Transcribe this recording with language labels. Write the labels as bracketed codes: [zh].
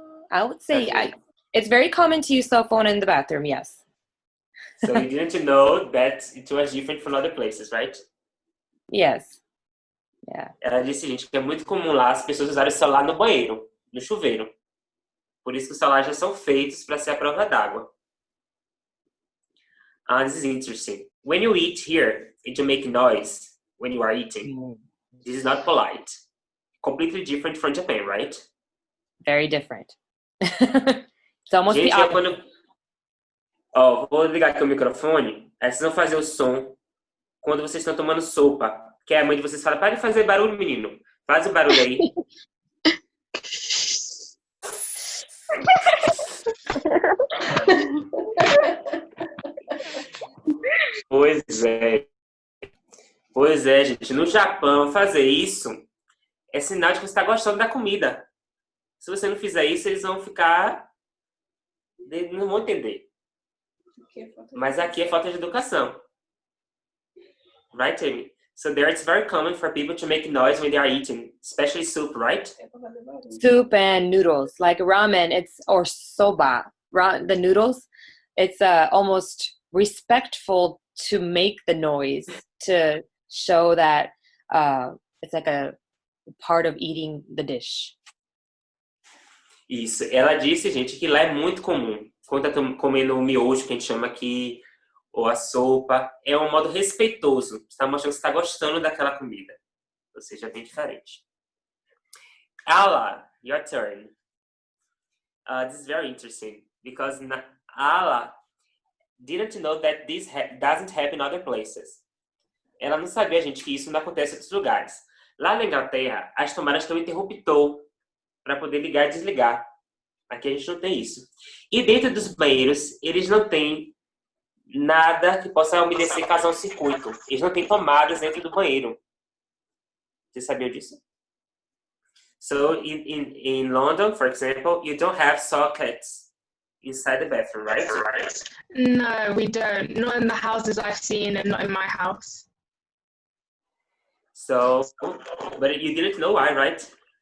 [en] I would say it's very common to use cell phone in the bathroom, yes. So you didn't know that it was different from other places, right? Yes. Yeah. [pt] Ela disse, gente, que é muito comum lá as pessoas usarem o celular no banheiro, no chuveiro. Por isso que os celulares já são feitos para ser a prova d'água. [en] This is interesting. When you eat here and you make noise when you are eating, this is not polite. Completely different from Japan, right? Very different. It's almost [pt] gente, [en] the opposite. [pt] Vou ligar aqui o microfone. Aí vocês vão fazer o som quando vocês estão tomando sopa. Que a mãe de vocês fala, para de fazer barulho, menino. Faz o barulho aí. Pois é, gente. No Japão, fazer isso é sinal de que você está gostando da comida. Se você não fizer isso, eles vão ficar... Não vão entender. Mas aqui é falta de educação. [en] Right, Amy? So there it's very common for people to make noise when they are eating, especially soup, right? Soup and noodles, like ramen, or soba. The noodles, it's almost respectful to make the noise to show that it's like a part of eating the dish. [pt] Isso. Ela disse, gente, que lá é muito comum. Quando tá comendo o miojo, que a gente chama aqui, ou a sopa, é um modo respeitoso. Você está mostrando que você está gostando daquela comida. Ou seja, é bem diferente. Ala, [en] your turn. This is very interesting because Ala didn't know that this doesn't happen in other places. [pt] Ela não sabia, gente, que isso não acontece em outros lugares. Lá na Inglaterra, as tomadas têm um interruptor para poder ligar e desligar. Aqui a gente não tem isso. E dentro dos banheiros, eles não têm nada que possa umedecer causar um circuito. Eles não têm tomadas dentro do banheiro. Você sabia disso? [en] So, in London, for example, you don't have sockets inside the bathroom, right? No, we don't. Not in the houses I've seen and not in my house. So, but you didn't know why, right?